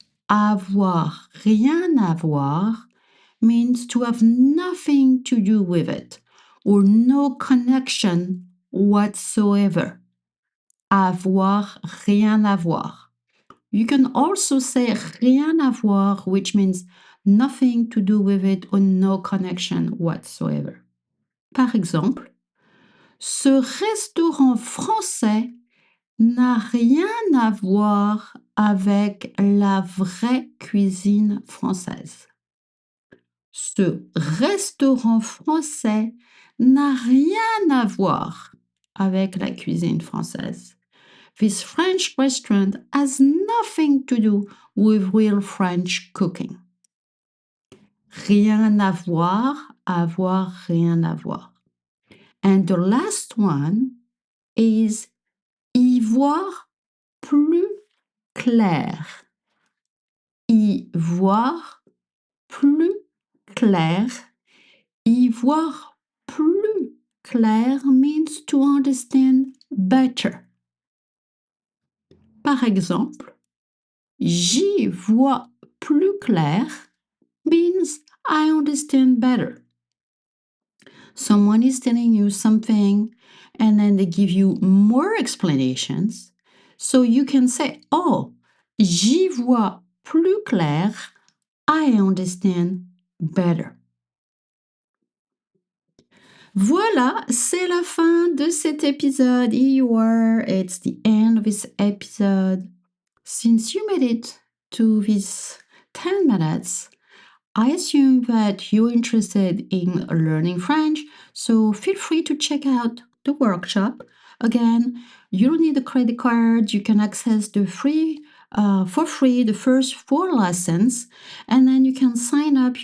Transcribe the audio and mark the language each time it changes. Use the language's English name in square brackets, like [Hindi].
[English] Avoir, rien à voir means to have nothing to do with it or no connection whatsoever. [French] Avoir, rien à voir. [English] You can also say rien à voir, which means nothing to do with it or no connection whatsoever. [French] Par exemple, ce restaurant français n'a rien à voir avec la vraie cuisine française. Ce restaurant français n'a rien à voir avec la cuisine française. [English] This French restaurant has nothing to do with real French cooking. [French] Rien à voir, avoir, rien à voir. [English] And the last one is y voir plus clair. [French] y voir plus clair. [English] Y voir plus clair means to understand better. [French] Par exemple, j'y vois plus clair [English] means I understand better. Someone is telling you something and then they give you more explanations. So you can say, oh, [French] j'y vois plus clair. [English] I understand better. [French] Voilà, c'est la fin de cet épisode. [English] Here you are. It's the end of this episode. Since you made it to these 10 minutes, I assume that you're interested in learning French, so feel free to check out the workshop. Again, you don't need a credit card. You can access for free the first 4 lessons, and then you can sign up.